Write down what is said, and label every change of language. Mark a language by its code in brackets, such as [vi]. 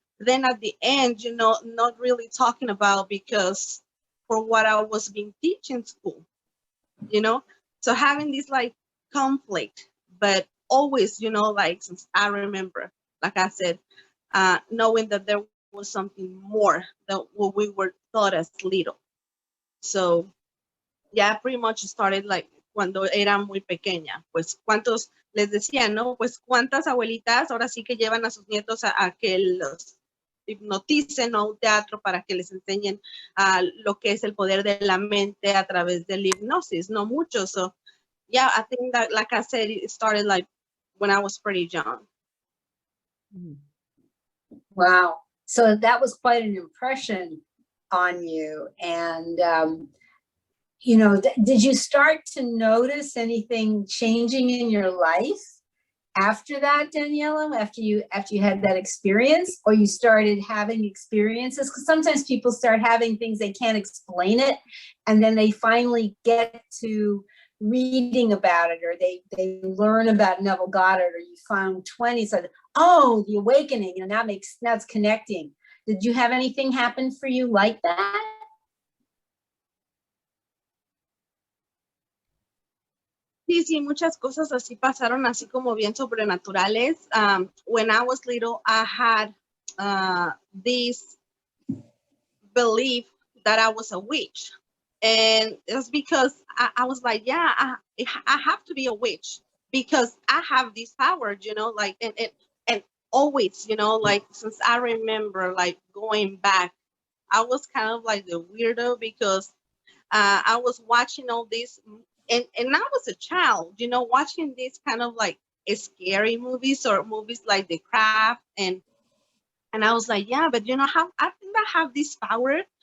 [en] Then at the end, you know, not really talking about because for what I was being taught in school, you know, so having this like conflict, but always, you know, like since I remember, like I said, knowing that there was something more than what we were taught as little. So yeah, pretty much started like [es] cuando era muy pequeña. Pues cuántos les decía, ¿no? Pues cuántas abuelitas ahora sí que llevan a sus nietos a que los hipnoticen a un teatro para que les enseñen lo que es el poder de la mente a través de la hipnosis, no muchos. [en] So yeah, I think that, like I said, it started like when I was pretty young. Wow. So that was quite an impression on you. And, you know, did you start to notice anything changing in your life after that, Daniela, after you had that experience, or you started having experiences? Because sometimes people start having things, they can't explain it, and then they finally get to reading about it, or they learn about Neville Goddard, or you found 20, so oh, the awakening, and now it's connecting. Did you have anything happen for you like that? [es] Sí, muchas cosas así pasaron, así como bien sobrenaturales. [en] When I was little, I had this belief that I was a witch. And it's because I was like, yeah, I have to be a witch because I have this power, you know, like, and always, you know, like, since I remember, like, going back, I was kind of like the weirdo because I was watching all this, and I was a child, you know, watching these kind of like scary movies or movies like The Craft, and I was like, yeah, but you know how I think I have this power.